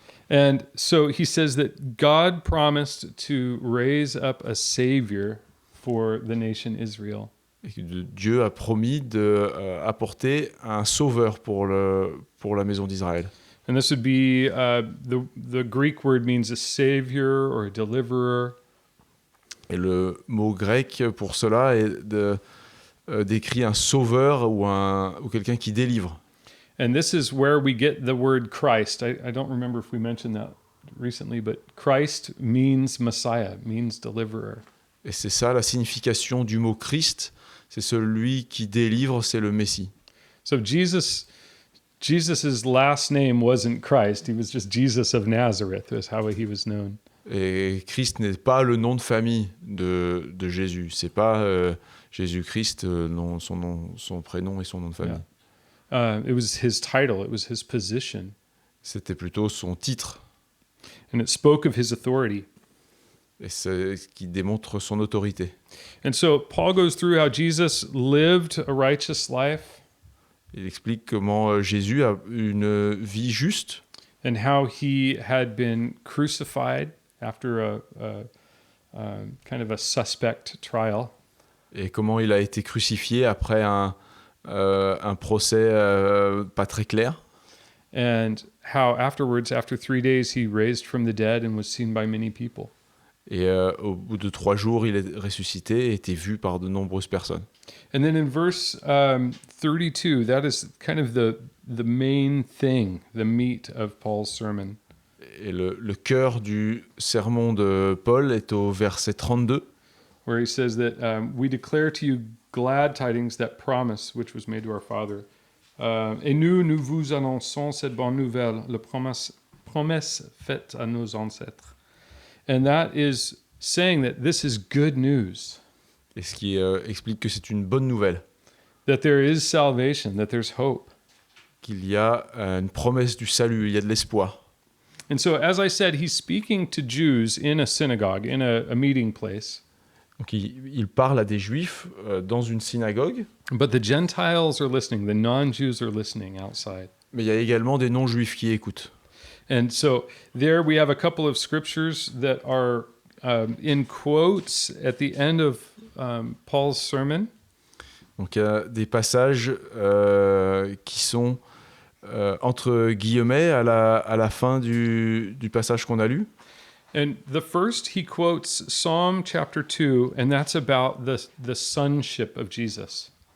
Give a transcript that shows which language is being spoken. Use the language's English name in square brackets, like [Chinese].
[English] And so he says that God promised to raise up a savior for the nation Israel. [French] Et que Dieu a promis d'apporter un sauveur pour la maison d'Israël. [English] And this would be, the Greek word means a savior or a deliverer. [French] Et le mot grec pour cela décrit un sauveur ou quelqu'un qui délivre. [English] And this is where we get the word Christ. I don't remember if we mentioned that recently, but Christ means Messiah, means deliverer. [French] Et c'est ça la signification du mot Christ, c'est celui qui délivre, c'est le Messie. [English] So Jesus's last name wasn't Christ, he was just Jesus of Nazareth, is how he was known. [French] Et Christ n'est pas le nom de famille de Jésus, c'est pas Jésus-Christ, son prénom et son nom de famille. [English] Yeah. It was his title, it was his position. [French] C'était plutôt son titre. [English] And it spoke of his authority. [French] Et c'est ce qui démontre son autorité. [English] And so Paul goes through how Jesus lived a righteous life. [French] Il explique comment Jésus a une vie juste. [English] And how he had been crucified after a kind of a suspect trial. [French] Et comment il a été crucifié après un procès pas très clair. [English] and how afterwards, after 3 days, he raised from the dead and was seen by many people. [French] Et au bout de 3 jours, il est ressuscité et était vu par de nombreuses personnes. [English] And then in verse 32, that is kind of the main thing, the meat of Paul's sermon. [French] Et le cœur du sermon de Paul est au verset 32, [English] Where he says that we declare to you glad tidings, that promise which was made to our father. [French] Et nous vous annonçons cette bonne nouvelle, la promesse faite à nos ancêtres. [English] And that is saying that this is good news, [French] et ce qui explique que c'est une bonne nouvelle, [English] that there is salvation, that there's hope. [French] qu'il y a une promesse du salut, il y a de l'espoir. [English] And so, as I said, he's speaking to Jews in a synagogue, in a meeting place. [French] Donc il parle à des Juifs dans une synagogue, [English] But the Gentiles are listening, the non-Jews are listening outside. [French] mais il y a également des non-Juifs qui écoutent. [English] And so there we have a couple of scriptures that are in quotes at the end of Paul's sermon. [French] Donc il y a des passages qui sont entre guillemets à la fin du passage qu'on a lu. [English] And the first, he quotes Psalm chapter 2, and that's about the sonship of Jesus.